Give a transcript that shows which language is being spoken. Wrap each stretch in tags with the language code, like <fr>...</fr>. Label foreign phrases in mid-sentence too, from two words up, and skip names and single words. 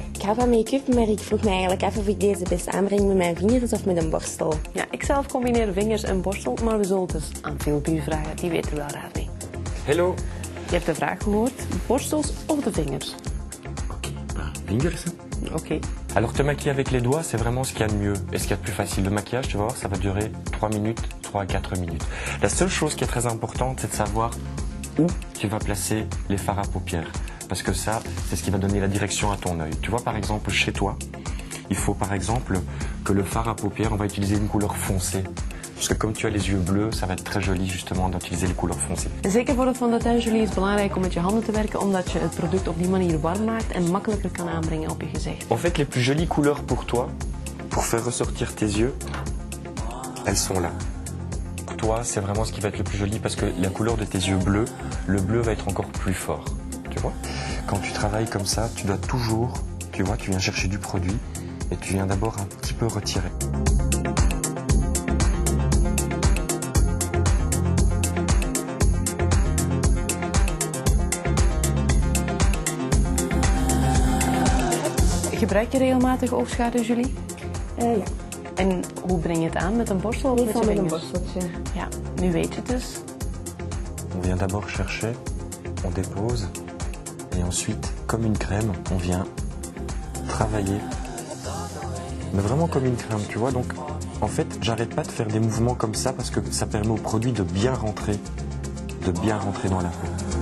<nl>Ik hou van make-up, maar ik vroeg me eigenlijk af of ik deze best aanbreng met mijn vingers of met een borstel. Ja, ik zelf combineer vingers en borstel, maar we zullen dus aan veel vragen. Die weten wel raad mee. Hello. Je hebt de vraag gehoord, borstels of de vingers? Vingers. Oké.</nl> <fr>Alors te maquiller avec les doigts, c'est vraiment ce qu'il y a de mieux et ce qu'il y a de plus facile. Le maquillage, tu vas voir, ça va durer 3 minutes, 3 à 4 minutes. La seule chose qui est très importante, c'est de savoir où tu vas placer les fards à paupières. Parce que ça, c'est ce qui va donner la direction à ton œil. Tu vois, par exemple, chez toi, il faut par exemple que le fard à paupières, on va utiliser une couleur foncée. Parce que comme tu as les yeux bleus, ça va être très joli justement d'utiliser les couleurs foncées.</fr> <nl>Zeker voor het</nl> <fr>fond de teint,</fr> <nl>Julie, is het belangrijk om met je handen te werken, omdat je het product op die manier warm maakt en makkelijker kan aanbrengen op je gezicht.</nl> <fr>En fait, les plus jolies couleurs pour toi, pour faire ressortir tes yeux, elles sont là. Pour toi, c'est vraiment ce qui va être le plus joli parce que la couleur de tes yeux bleus, le bleu va être encore plus fort. Tu vois? Quand tu travailles comme ça, tu dois toujours, tu vois, tu viens chercher du produit et tu viens d'abord un petit peu retirer.</fr> <nl>Gebruik je regelmatig oogschaduw, Julie? Ja. En hoe breng je het aan? Met een borstel of met je met een vingers? borsteltje. Ja, nu weet je het dus.</nl> <fr>On vient d'abord chercher, on dépose et ensuite, comme une crème, on vient travailler. Mais vraiment comme une crème, tu vois. Donc, en fait, j'arrête pas de faire des mouvements comme ça parce que ça permet au produit de bien rentrer dans la peau.</fr>